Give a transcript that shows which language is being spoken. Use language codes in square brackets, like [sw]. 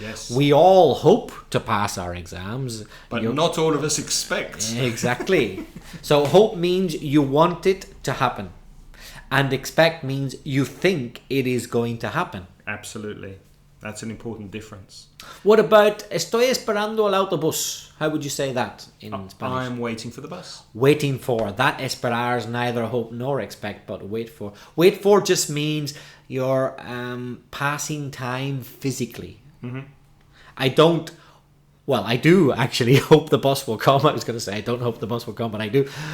[en] Yes. We all hope to pass our exams. But not all of us expect. Exactly. So hope means you want it to happen. And expect means you think it is going to happen. Absolutely. That's an important difference. What about [es] estoy esperando el autobús? [en] How would you say that in Spanish? I'm waiting for the bus. Waiting for. That esperar is neither hope nor expect, but wait for. Wait for just means you're passing time physically. Mm-hmm. I do actually hope the bus will come. I was going to say I don't hope the bus will come, but I do.